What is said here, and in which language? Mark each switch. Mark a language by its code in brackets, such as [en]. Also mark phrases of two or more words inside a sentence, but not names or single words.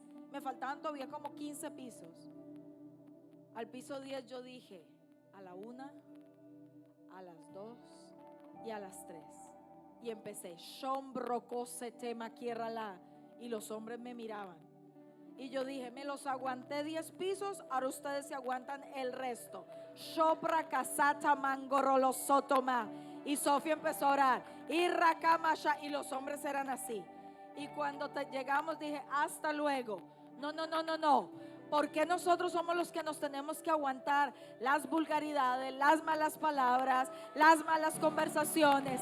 [es] Me faltaban todavía como 15 pisos. Al piso 10 yo dije: a la 1, a las 2 y a las 3. Y empecé: Shombrocose tema la. Y los hombres me miraban. Y yo dije: me los aguanté 10 pisos, ahora ustedes se aguantan el resto. Shopra casata mangorolo sotoma. Y Sofía empezó a orar. Y Rakamasha. Y los hombres eran así. Y cuando llegamos dije: hasta luego. No. Porque nosotros somos los que nos tenemos que aguantar las vulgaridades, las malas palabras, las malas conversaciones.